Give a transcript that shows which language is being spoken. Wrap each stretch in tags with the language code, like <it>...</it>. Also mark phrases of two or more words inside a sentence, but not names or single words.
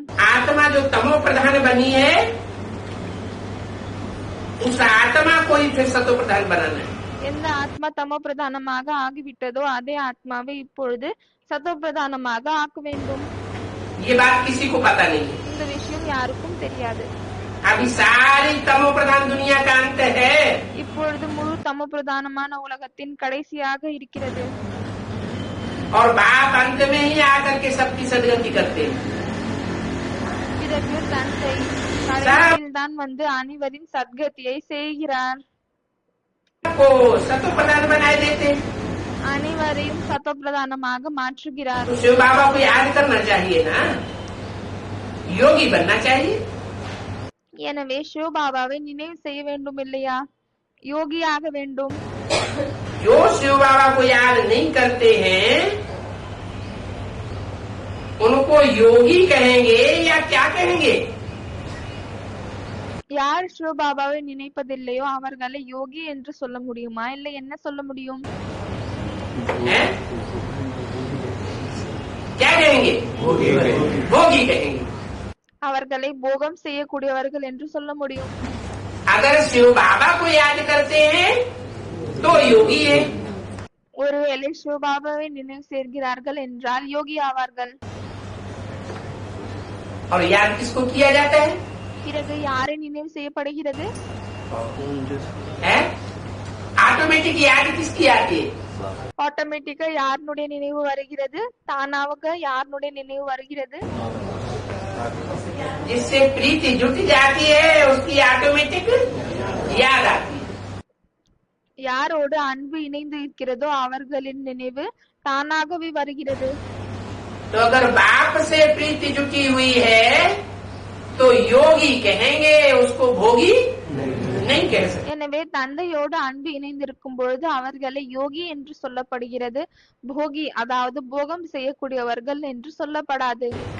<hi>आत्मा जो तमो प्रधान बनी है, उस आत्मा को ही फिर सतो प्रधान बनाना है.</hi> <ta>எந்த ஆத்மா தமோ பிரதானமாக ஆகிவிட்டதோ அதே ஆத்மாவை இப்பொழுது சதோ பிரதானமாக ஆக்க வேண்டும்.</ta> <hi>ये बात किसी को पता नहीं है.</hi> <ta>இந்த விஷயம் யாருக்கும் தெரியாது.</ta> <hi>अभी सारी तमो प्रधान दुनिया का अंत है.</hi> <ta>இப்பொழுது முழு தமோ பிரதானமான உலகத்தின் கடைசியாக இருக்கிறது.</ta> <hi>और बाप अंत में ही आकर के सबकी सदगति करते हैं.</hi> <ta>பிறகு தந்தை கடைசியில் தான் வந்து அனைவரின் சத்கதியை செய்கிறார்.</ta> <hi>को सतो प्रधान बनाए देते हैं.</hi> <ta>அனைவரையும் சதோ பிரதானமாக மாற்றுகிறார்.</ta> <hi>तो शिव बाबा को याद करना चाहिए ना, योगी बनना चाहिए.</hi> <ta>எனவே சிவபாபாவை நினைவு செய்ய வேண்டும் இல்லையா? யோகியாக வேண்டும்.</ta> <hi>जो शिव बाबा को याद नहीं करते हैं उनको योगी कहेंगे या क्या कहेंगे?</hi> <ta>யார் சிவபாபாவை நினைப்பதில்லையோ அவர்களை யோகி என்று சொல்ல முடியுமா, இல்லை என்ன சொல்ல முடியும்?</ta> <hi>हैं? क्या कहेंगे? भोगी कहेंगे.</hi> <ta>அவர்களை போகம் செய்யக்கூடியவர்கள் என்று சொல்ல முடியும்.</ta> <hi>अगर शिव बाबा को याद करते हैं तो योगी है.</hi> <ta>ஒருவேளை சிவபாபாவை நினைவு செய்கிறார்கள் என்றால் யோகி ஆவார்கள்.</ta> <hi>और याद किसको किया जाता है?</hi> <ta>பிறகு யாரை நினைவு செய்யப்படுகிறது?</ta> <hi>है? ऑटोमेटिक याद किसकी आती है?</hi> <ta>ஆட்டோமேட்டிக்கா யாருடைய நினைவு வருகிறது? தானாக யாருடைய நினைவு வருகிறது?</ta> <hi>जिससे प्रीति जुट जाती है उसकी ऑटोमेटिक याद आती है.</hi> <ta>யாரோடு அன்பு இணைந்து இருக்கிறதோ அவர்களின் நினைவு தானாகவே வருகிறது.</ta> <hi>तो अगर बाप से प्रीति जुटी हुई है तो योगी कहेंगे, उसको भोगी नहीं कह सकते.</hi> <ta>எனவே தந்தையோடு அன்பு இணைந்திருக்கும் பொழுது அவர்களை யோகி என்று சொல்லப்படுகிறது. போகி அதாவது போகம் செய்யக்கூடியவர்கள் என்று சொல்லப்படாது.</ta>